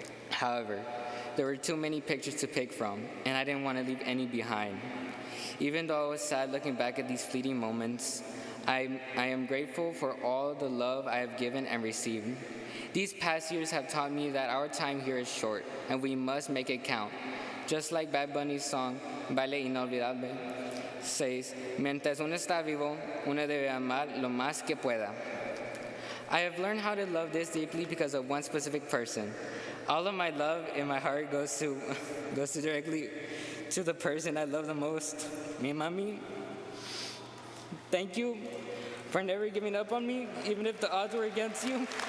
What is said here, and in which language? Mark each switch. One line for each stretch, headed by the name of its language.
English: However, there were too many pictures to pick from, and I didn't want to leave any behind. Even though I was sad looking back at these fleeting moments, I am grateful for all the love I have given and received. These past years have taught me that our time here is short, and we must make it count. Just like Bad Bunny's song, Vale Inolvidable, says,
Spanish: mientras uno está vivo, uno debe amar lo más que pueda.
English: I have learned how to love this deeply because of one specific person. All of my love in my heart goes directly to the person I love the most,
Spanish: mi mami.
English: Thank you for never giving up on me, even if the odds were against you.